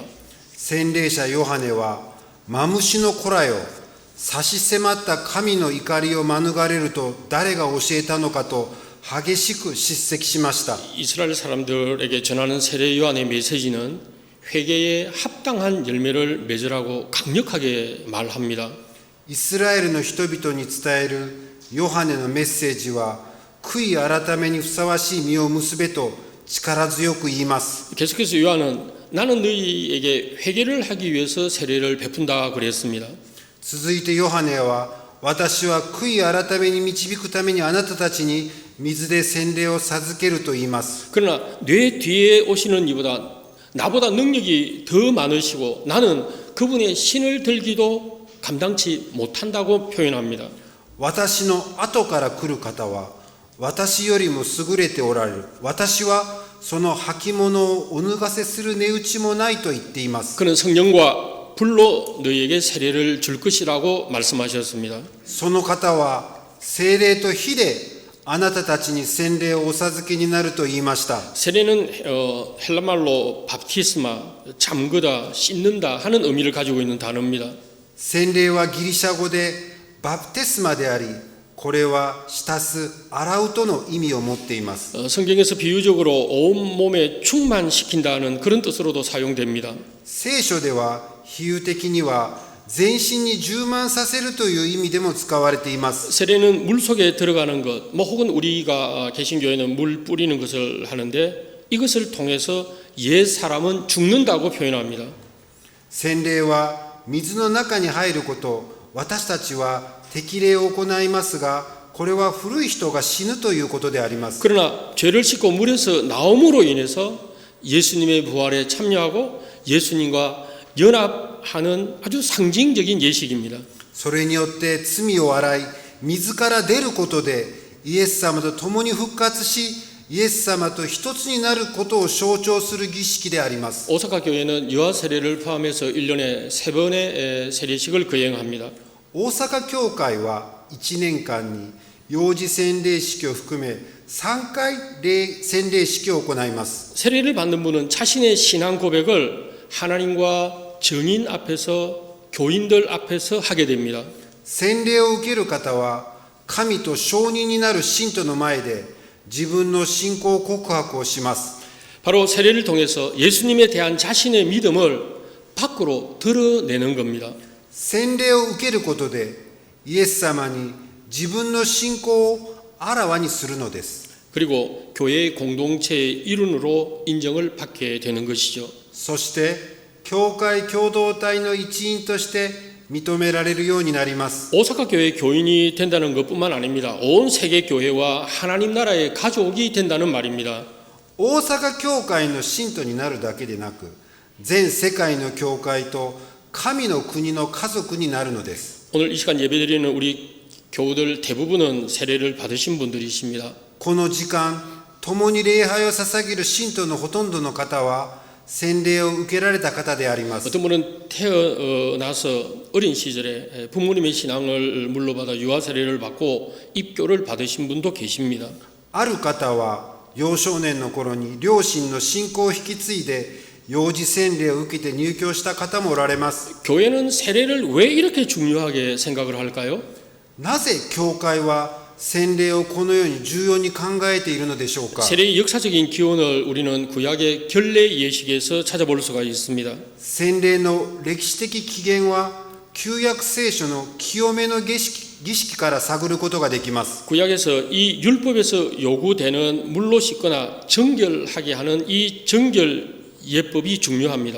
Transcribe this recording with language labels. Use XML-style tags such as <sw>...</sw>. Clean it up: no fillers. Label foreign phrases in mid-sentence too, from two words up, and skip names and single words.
<ja>洗礼者ヨハネはマムシの子らよ、差し迫った神の怒りを免れると誰が教えたのかと激しく叱責しました。</ja> <ko>이스라엘 사람들에게 전하는 세례 요한의 메시지는 회개에 합당한 열매를 맺으라고 강력하게 말합니다.</ko> <ja>イスラエルの人々に伝えるヨハネのメッセージは、悔い改めにふさわしい実を結べと力強く言います。</ja> <ko>계속해서 요한은 나는 너희에게 회개를 하기 위해서 세례를 베푼다 그랬습니다.</ko> <ja>続いてヨハネは、私は悔い改めに導くためにあなたたちに水で洗礼を授けると言います。</ja> <ko>그러나 내 뒤에 오시는 이보다 나보다 능력이 더 많으시고 나는 그분의 신을 들기도 감당치 못한다고 표현합니다.</ko> <ja>私の後から来る方は私よりも優れておられる。私はその履物をお脱がせする値打ちもないと言っています。</ja> <ko>그는 성령과 불로 너희에게 세례를 줄 것이라고 말씀하셨습니다.</ko> <ja>その方は聖霊と火であなたたちに洗礼をお授けになると言いました。</ja> <ko>세례는 헬라말로 밥티스마, 잠그다, 씻는다 하는 의미를 가지고 있는 단어입니다.</ko> <ja>洗礼はギリシャ語でバプテスマであり、これは浸す、洗うとの意味を持っています。</ja> <ko>성경에서 비유적으로 온몸에 충만시킨다는 그런 뜻으로도 사용됩니다.</ko> <ja>聖書では比喩的には全身に充満させるという意味でも使われています。</ja> <ko>세례는 물 속에 들어가는 것, 혹은 우리가 개신교회는 물 뿌리는 것을 하는데 이것을 통해서 옛 사람은 죽는다고 표현합니다.</ko> <ja>洗礼は水の中に入ること、私たちは適礼を行いますが、これは古い人が死ぬということであります。</ja> <ko>그러나 죄를 씻고 물에서 나옴으로 인해서 예수님의 부활에 참여하고 예수님과 연합 하는 아주 상징적인 예식입니다.</ko> <ja>それによって罪を洗い、自ら出ることで、イエス様と共に復活し、イエス様と一つになることを象徴する儀式であります。</ja> <ko>오사카 교회는 유아 세례를 포함해서 1년에 3번의 세례식을 거행합니다.</ko> <ja>大阪教会は1年間に幼児洗礼式を含め3回洗礼式を行います。</ja> <ko>세례를 받는 분은 자신의 신앙 고백을 하나님과 증인 앞에서 교인들 앞에서 하게 됩니다.</ko> <ja>洗礼を受ける方は神と証人になる信徒の前で自分の信仰告白をします。</ja> <ko>바로 세례를 통해서 예수님에 대한 자신의 믿음을 밖으로 드러내는 겁니다.</ko> <ja>洗礼を受けることでイエス様に自分の信仰をあらわにするのです。</ja> <ko>그리고 교회의 공동체의 일원으로 인정을 받게 되는 것이죠.</ko> <ja>そして教会共同体の一員として認められるようになります。</ja> <ko>오사카 교회 교인이 된다는 것뿐만 아닙니다. 온 세계 교회와 하나님 나라의 가족이 된다는 말입니다.</ko> <ja>大阪教会の信徒になるだけでなく、全世界の教会と神の国の家族になるのです。</ja> <ko>오늘 이 시간 예배드리는 우리 교우들 대부분은 세례를 받으신 분들이십니다.</ko> <ja>この時間、共に礼拝を捧げる信徒のほとんどの方は、洗礼を受けられた方であります。</ja> <ko>어떤 분은 태어나서 어린 시절에 부모님의 신앙을 물러받아 유아 세례를 받고 입교를 받으신 분도 계십니다.</ko> <ja>ある方は、幼少年の頃に両親の信仰を引き継いで、幼児洗礼を受けて入教した方もおられます。</ja> <ko>교회는 세례를 왜 이렇게 중요하게 생각을 할까요?</ko> <ja>なぜ教会は洗礼をこのように重要に考えているのでしょうか。</ja> <ko>세례의 역사적인 기원을 우리는 구약의 결례 예식에서 찾아볼 수가 있습니다.</ko> <ja>洗礼の歴史的起源は旧約聖書の清めの儀式から探ることができます。</ja> <ko>구약에서 이 율법에서 요구되는 물로 씻거나 정결하게 하는 이 정결 예법이 중요합니다.</ko>